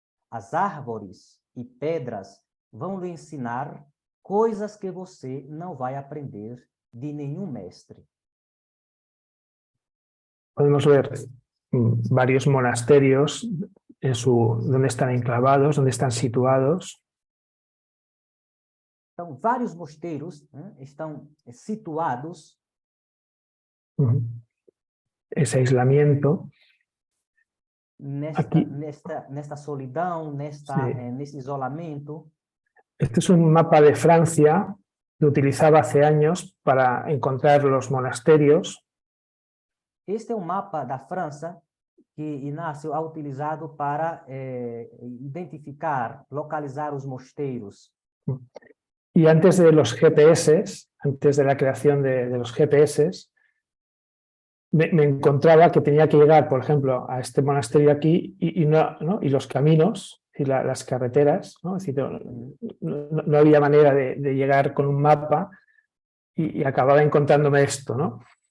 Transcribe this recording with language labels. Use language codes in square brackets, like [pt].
[pt] As árvores e pedras vão lhe ensinar coisas que você não vai aprender de nenhum mestre. [es] Podemos ver varios monasterios donde están enclavados, donde están situados. [pt] Então, vários mosteiros estão situados. [es] Ese aislamiento. [pt] Nesta solidão, nesse isolamento. [es] Este es un mapa de Francia que utilizaba hace años para encontrar los monasterios. [pt] Este é mapa da França que Inácio ha utilizado para identificar, localizar os mosteiros. [es] Y antes de los GPS, antes de la creación de los GPS, me encontraba que tenía que llegar, por ejemplo, a este monasterio aquí y los caminos y las carreteras, ¿no? Es decir, no había manera de llegar con un mapa y acababa encontrándome esto, ¿no?